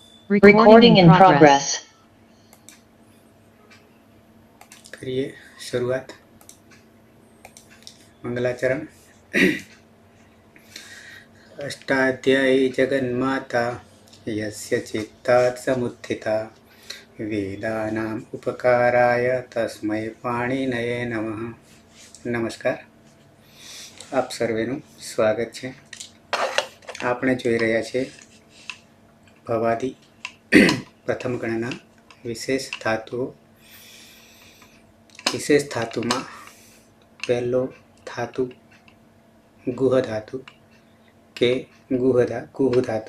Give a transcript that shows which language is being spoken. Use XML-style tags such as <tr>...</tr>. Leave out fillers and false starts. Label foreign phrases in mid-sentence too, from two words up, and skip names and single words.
<en>Recording in progress.</en> <hi>करिए शुरुआत। मंगलाचरण।</hi> <sa>अष्टाध्यायी जगन्माता यस्य चित्तात् समुत्थिता वेदानाम् उपकाराय तस्मै पाणिनये नमः।</sa> <hi>नमस्कार,</hi> <gu>આપ સર્વેનું સ્વાગત છે। આપણે જોઈ રહ્યા છીએ ભવાદી પ્રથમ ગણના વિશેષ ધાતુઓ। વિશેષ ધાતુમાં પહેલો ધાતુ ગુહ ધાતુ કે ગુહ ધાતુ।</gu>